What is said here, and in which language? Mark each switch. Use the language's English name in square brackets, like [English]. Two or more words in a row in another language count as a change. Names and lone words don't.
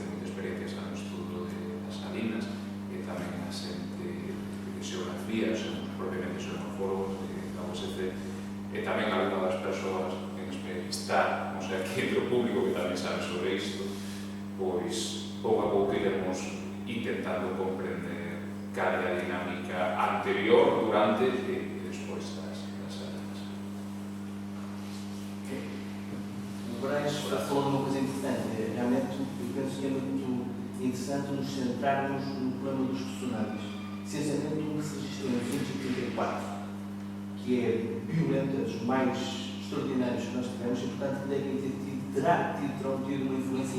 [Galician] moita experiencia no estudo das salinas e tamén a xente de xeografía, propiamente xeomorfólogos da USC, e tamén algunha das persoas que está, [Spanish] o sea, [Galician] que entre o público que tamén sabe sobre isto, pois pouco a pouco iremos intentando comprender cal é a dinámica anterior, durante e despois das salinas. [Portuguese] O Brais falou de uma coisa interessante. Realmente, eu penso que é muito interessante nos centrarmos no problema dos tsunamis. Essencialmente, um que se registrou em 1934, que é violento, dos mais extraordinários que nós tivemos, e, portanto, terão tido uma influência